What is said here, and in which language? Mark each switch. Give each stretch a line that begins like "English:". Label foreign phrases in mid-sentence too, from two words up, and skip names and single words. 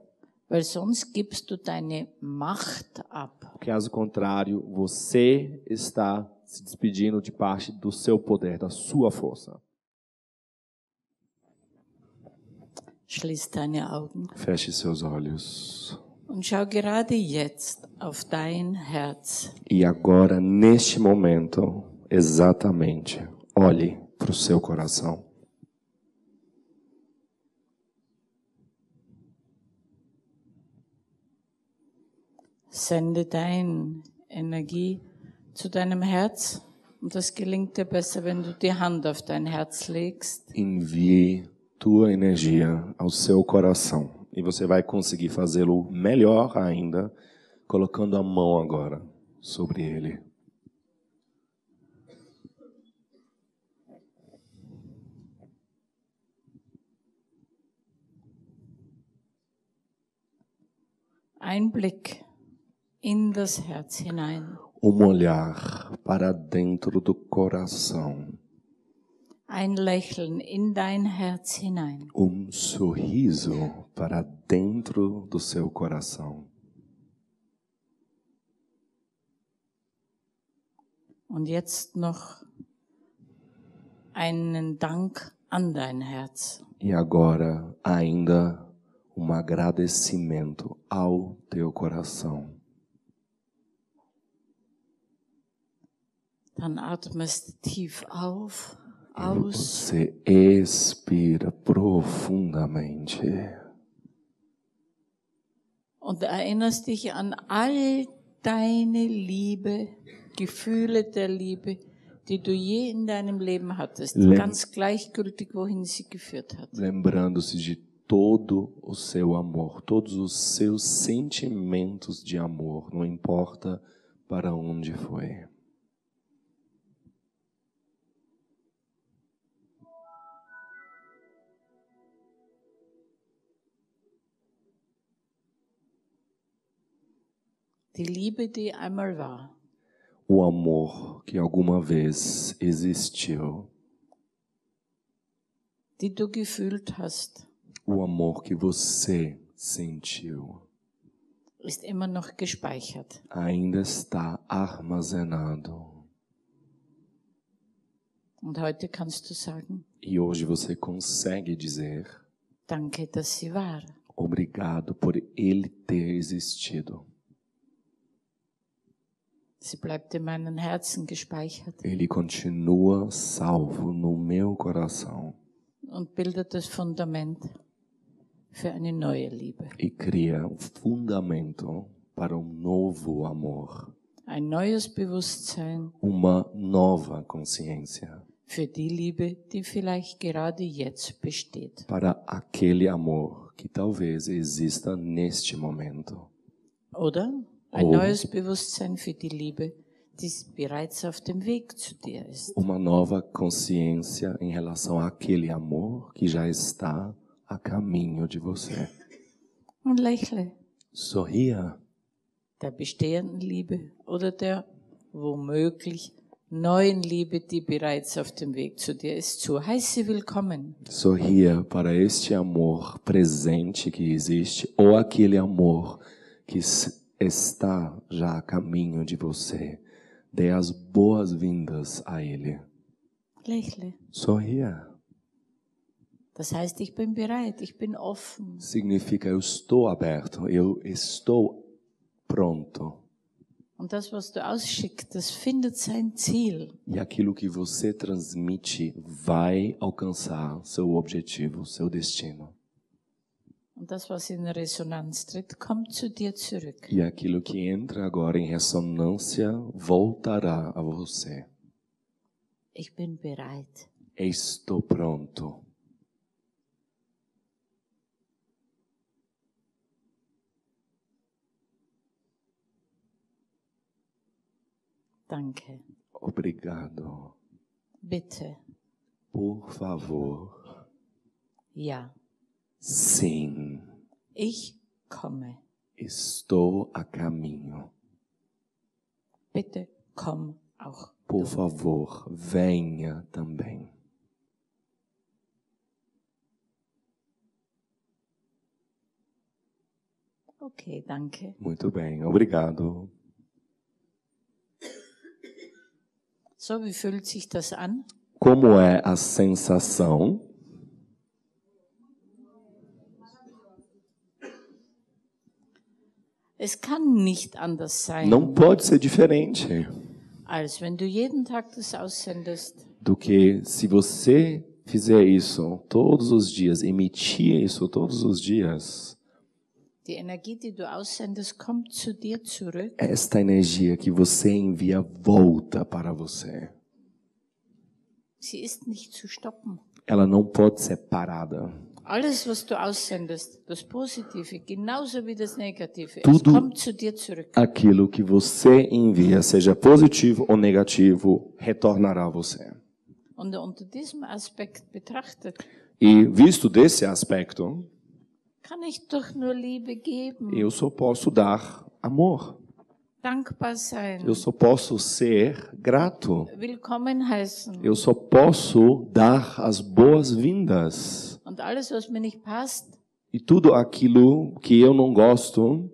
German: Weil sonst gibst du deine Macht ab.
Portuguese: Caso contrário, você está se despedindo de parte do seu poder, da sua força.
German: Schließ deine Augen
Portuguese: Feche seus olhos.
German: und schau gerade jetzt auf dein Herz.
Portuguese: E agora, neste momento, exatamente, olhe para o seu coração.
German: Sende deine Energie zu deinem Herz. Und das gelingt dir besser, wenn du die Hand auf dein Herz legst.
Portuguese: Envie tua energia ao seu coração. E você vai conseguir fazê-lo melhor ainda, colocando a mão agora sobre ele.
German: Ein Blick in das Herz hinein.
Portuguese: Olhar para dentro do coração.
German: ein Lächeln in dein Herz hinein.
Portuguese: Sorriso para dentro do seu coração.
German: Und jetzt noch einen Dank an dein Herz.
Portuguese: E agora ainda agradecimento ao teu coração.
German: Dann atmest tief auf, aus.
Portuguese: Você expira profundamente.
German: Und erinnerst dich an all deine Liebe, Gefühle der Liebe, die du je in deinem Leben hattest, ganz gleichgültig, wohin sie geführt hat.
Portuguese: Lembrando-se de todo o seu amor, todos os seus sentimentos de amor, não importa para onde foi.
German: Die Liebe, die einmal war.
Portuguese: O amor que alguma vez existiu.
German: Die du gefühlt hast.
Portuguese: O amor que você sentiu.
German: Ist immer noch gespeichert.
Portuguese: Ainda está armazenado.
German: Und heute kannst du sagen,
Portuguese: E hoje você consegue dizer,
German: danke, dass sie war.
Portuguese: obrigado por ele ter existido.
German: Sie bleibt in meinem Herzen gespeichert.
Portuguese: Ele continua salvo no meu coração.
German: Und bildet das Fundament für eine neue Liebe.
Portuguese: E cria fundamento para novo amor.
German: Ein neues Bewusstsein
Portuguese: Uma nova consciência.
German: für die Liebe, die vielleicht gerade jetzt besteht.
Portuguese: Para aquele amor que talvez exista neste momento.
German: Oder ein neues Bewusstsein für die Liebe, die bereits auf dem Weg zu dir ist.
Portuguese: Uma nova consciência em relação àquele amor que já está a caminho de você.
German: Und lächle
Portuguese: Sorria.
German: der bestehenden Liebe oder der womöglich neuen Liebe, die bereits auf dem Weg zu dir ist, zu. Heiße willkommen.
Portuguese: Sorria para este amor presente que existe ou aquele amor que está já a caminho de você. Dê as boas-vindas a ele.
German: Lächle.
Portuguese: Sorria.
German: Das heißt, ich bin bereit, ich bin offen.
Portuguese: Significa eu estou aberto, eu estou pronto.
German: Und das, was du ausschickst, das findet sein Ziel.
Portuguese: E aquilo que você transmite vai alcançar seu objetivo, seu destino.
German: Und das, was in Resonanz tritt, kommt zu dir zurück.
Portuguese: E aquilo que entra agora em ressonância voltará a você.
German: Ich bin bereit.
Portuguese: Estou pronto.
German: Danke.
Portuguese: Obrigado.
German: Bitte.
Portuguese: Por favor.
German: Ja.
Portuguese: Sim.
German: Ich komme.
Portuguese: Estou a caminho.
German: Bitte komm auch.
Portuguese: Por favor, venha também.
German: Okay, danke.
Portuguese: Muito bem, obrigado.
German: So, wie fühlt sich das an?
Portuguese: Como é a sensação?
German: Es kann nicht anders sein,
Portuguese: Não pode ser diferente
German: als wenn du jeden Tag das aussendest.
Portuguese: do que se você fizer isso todos os dias, emitir isso todos os dias.
German: Die Energie, die du aussendest, kommt zu dir zurück.
Portuguese: Esta energia que você envia volta para você.
German: Sie ist nicht zu stoppen.
Portuguese: Ela não pode ser parada.
German: Alles, was du aussendest, das Positive, genauso wie das Negative, es
Portuguese: Tudo
German: kommt zu dir zurück.
Portuguese: Aquilo que você envia, seja positivo ou negativo, retornará a você.
German: Und unter diesem Aspekt betrachtet,
Portuguese: E visto desse aspecto,
German: kann ich doch nur Liebe geben.
Portuguese: eu só posso dar amor.
German: dankbar sein,
Portuguese: Eu só posso ser grato.
German: willkommen heißen.
Portuguese: Eu só posso dar as boas-vindas.
German: Und alles, was mir nicht passt,
Portuguese: E tudo aquilo que eu não gosto,